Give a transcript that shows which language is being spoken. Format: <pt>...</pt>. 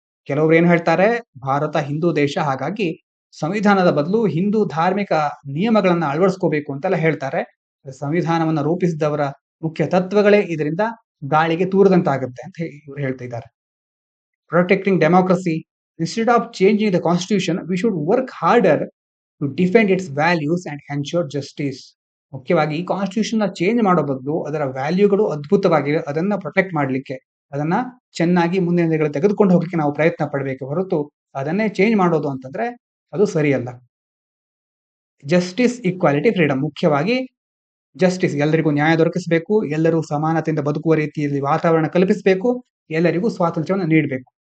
<kn>ಕೆಲವರು ಏನ್ ಹೇಳ್ತಾರೆ, ಭಾರತ ಹಿಂದೂ ದೇಶ, ಹಾಗಾಗಿ ಸಂವಿಧಾನದ ಬದಲು ಹಿಂದೂ ಧಾರ್ಮಿಕ ನಿಯಮಗಳನ್ನ ಅಳವಡಿಸ್ಕೋಬೇಕು ಅಂತೆಲ್ಲ ಹೇಳ್ತಾರೆ. ಸಂವಿಧಾನವನ್ನ ರೂಪಿಸಿದವರ ಮುಖ್ಯ ತತ್ವಗಳೇ ಇದರಿಂದ ಗಾಳಿಗೆ ತೂರದಂತಾಗುತ್ತೆ ಅಂತ ಇವರು ಹೇಳ್ತಿದ್ದಾರೆ.</kn> <en>Protecting democracy, Instead of changing the constitution, we should work harder to defend its values and ensure justice.</en> <kn>ಮುಖ್ಯವಾಗಿ ಈ ಕಾನ್ಸ್ಟಿಟ್ಯೂಷನ್ ನ ಚೇಂಜ್ ಮಾಡೋ ಬದಲು ಅದರ ವ್ಯಾಲ್ಯೂಗಳು ಅದ್ಭುತವಾಗಿವೆ, ಅದನ್ನ ಪ್ರೊಟೆಕ್ಟ್ ಮಾಡ್ಲಿಕ್ಕೆ, ಅದನ್ನ ಚೆನ್ನಾಗಿ ಮುಂದಿನ ದಿನಗಳು ತೆಗೆದುಕೊಂಡು ಹೋಗಲಿಕ್ಕೆ ನಾವು ಪ್ರಯತ್ನ ಪಡಬೇಕು ಹೊರತು ಅದನ್ನೇ ಚೇಂಜ್ ಮಾಡೋದು ಅಂತಂದ್ರೆ ಅದು ಸರಿಯಲ್ಲ. Justice, equality, freedom. ಮುಖ್ಯವಾಗಿ ಜಸ್ಟಿಸ್, ಎಲ್ಲರಿಗೂ ನ್ಯಾಯ ದೊರಕಿಸಬೇಕು, ಎಲ್ಲರೂ ಸಮಾನತೆಯಿಂದ ಬದುಕುವ ರೀತಿಯಲ್ಲಿ ವಾತಾವರಣ ಕಲ್ಪಿಸಬೇಕು, ಎಲ್ಲರಿಗೂ ಸ್ವಾತಂತ್ರ್ಯವನ್ನು ನೀಡಬೇಕು.</kn>